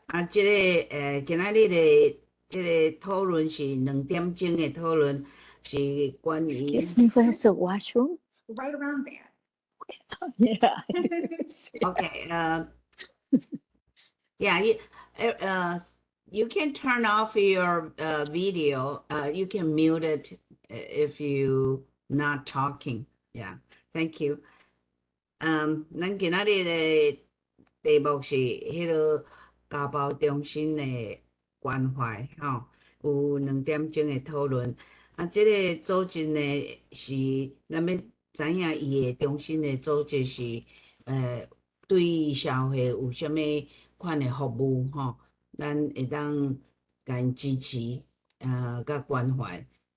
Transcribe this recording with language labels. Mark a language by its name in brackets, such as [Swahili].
[Min Nan Chinese] 即个今仔日的即个讨论是2点钟的讨论，是关于 [English] Excuse me, where's the washroom? Right around there. Yeah. Okay. Yeah. You can turn off your video. You can mute it if you not talking. Yeah. Thank you. [Min Nan Chinese] 咱今仔日的题目是迄个家暴中心的关怀有2点钟的讨论。这个组织呢是咱要知影伊的中心的组织是对社会有啥物款的服务咱会当甲因支持甲关怀